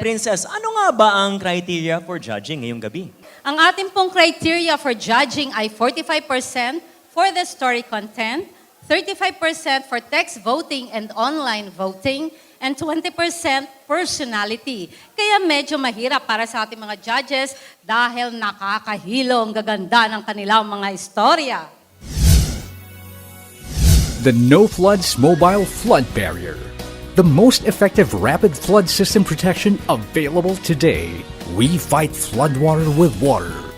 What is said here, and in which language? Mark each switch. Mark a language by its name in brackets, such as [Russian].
[Filipino] Princess, ano nga ba ang criteria [English] for judging [Filipino] ngayong gabi? Ang ating pong [English] criteria for judging ay 45% for the story content, 35% for text voting and online voting, and 20% personality. [Filipino] Kaya medyo mahirap para sa ating mga judges dahil nakakahilo ang gaganda ng kanilang mga istorya. [English] The No Floods Mobile Flood Barrier. The most effective rapid flood system protection available today. We fight floodwater with water.